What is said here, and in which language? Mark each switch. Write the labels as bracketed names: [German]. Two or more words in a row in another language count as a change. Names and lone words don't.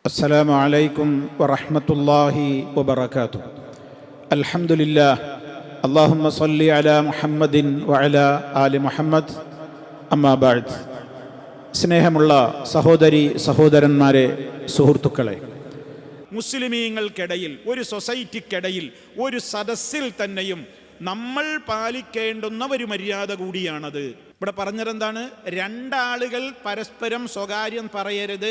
[Arabic] السلام عليكم ورحمة الله وبركاته. الحمد لله. اللهم صل على محمد وعلى آل محمد. أما بعد. [Malayalam] സ്നേഹമുള്ള സഹോദരി സഹോദരന്മാരെ, സുഹൃത്തുക്കളെ, മുസ്ലിമീങ്ങൾക്കിടയിൽ, ഒരു സൊസൈറ്റിക്കിടയിൽ, ഒരു സദസ്സിൽ തന്നെയും നമ്മൾ പാലിക്കേണ്ടുന്ന ഒരു മര്യാദ കൂടിയാണത്. ഇവിടെ പറഞ്ഞതെന്താണ്? രണ്ടാളുകൾ പരസ്പരം സ്വകാര്യം പറയരുത്.